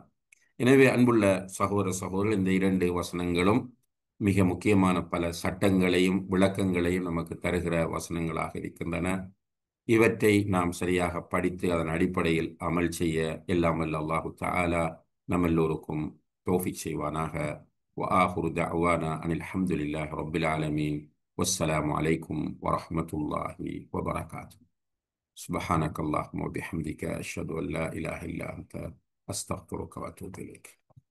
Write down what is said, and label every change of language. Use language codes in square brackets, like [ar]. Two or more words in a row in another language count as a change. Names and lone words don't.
[ta] எனவே அன்புள்ள சகோதர சகோதரர்கள், இந்த இரண்டு வசனங்களும் மிக முக்கியமான பல சட்டங்களையும் விளக்கங்களையும் நமக்கு தருகிற வசனங்களாக இருக்கின்றன. இவற்றை நாம் சரியாக படித்து அதன் அடிப்படையில் அமல் செய்ய எல்லாம் வல்ல அல்லாஹு தஆலா நம் எல்லோருக்கும் தௌஃபீக் செய்வானாக. [ar] وآخر دعوانا أن الحمد لله رب العالمين والسلام عليكم ورحمة الله وبركاته. سبحانك اللهم وبحمدك أشهد أن لا إله إلا أنت أستغفرك وأتوب إليك.